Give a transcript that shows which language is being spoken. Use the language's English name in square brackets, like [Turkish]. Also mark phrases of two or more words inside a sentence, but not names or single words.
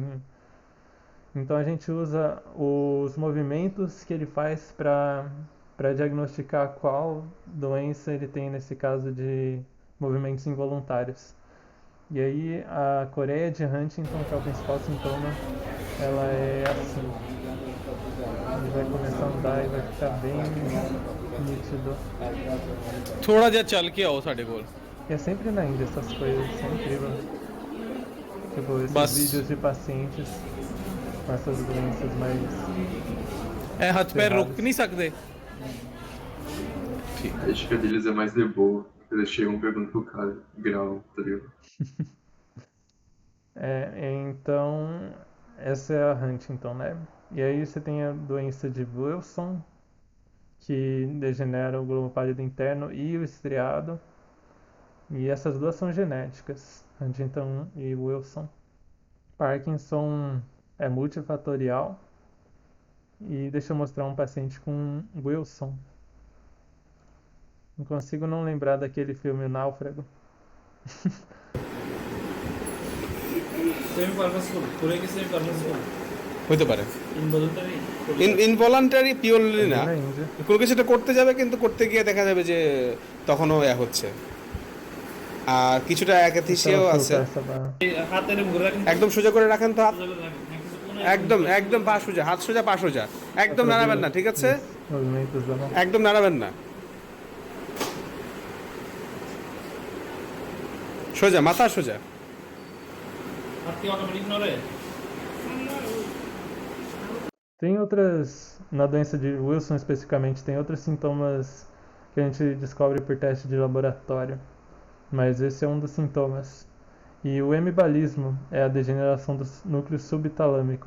[Portuguese] Então a gente usa os movimentos que ele faz para diagnosticar qual doença ele tem nesse caso de movimentos involuntários. E aí a coreia de Huntington, que é o principal sintoma, ela é assim. Ele vai começar a andar e vai ficar bem nítido. [Punjabi] ਥੋੜ੍ਹਾ ਜਿਹਾ ਚੱਲ ਕੇ ਆਓ ਸਾਡੇ ਕੋਲ [Portuguese] E é sempre na Índia essas coisas, isso é incrível. Tipo, esses Bas- vídeos de pacientes com essas doenças mais... [Punjabi] ਐ ਹੱਥ ਪੈਰ ਰੁਕ ਨਹੀਂ ਸਕਦੇ [Portuguese] A ética deles é mais de boa. Eles chegam e perguntam pro cara, grau, tá ligado? Então, essa é a Huntington, né? E aí você tem a doença de Wilson, que degenera o globo pálido interno e o estriado. E essas duas são genéticas, Huntington e Wilson. Parkinson é multifatorial. E deixa eu mostrar um paciente com Wilson. Não consigo não lembrar daquele filme O Náufrago. [Bangla] হইতে পারে [English] involuntary purely [Bangla] না [Portuguese] Na Índia. [Bangla] কোনো কিছু একটা করতে যাবে কিন্তু করতে গিয়ে দেখা যাবে যে তখনও হচ্ছে আর কিছুটা অ্যাকাথিসিয়াও [Portuguese] Então, [Bangla] আছে [Portuguese] soltar essa barra. [Bangla] একদম সোজা করে রাখেন তো হাত একদম একদম পা সোজা হাত সোজা পা সোজা একদম নাড়াবেন না ঠিক আছে [Portuguese] Movimentos da mão. [Bangla] একদম নাড়াবেন না সোজা মাথা সোজা [Portuguese] Tem outras, na doença de Wilson especificamente, tem outros sintomas que a gente descobre por teste de laboratório, mas esse é um dos sintomas. E o hemibalismo é a degeneração do núcleo subtalâmico.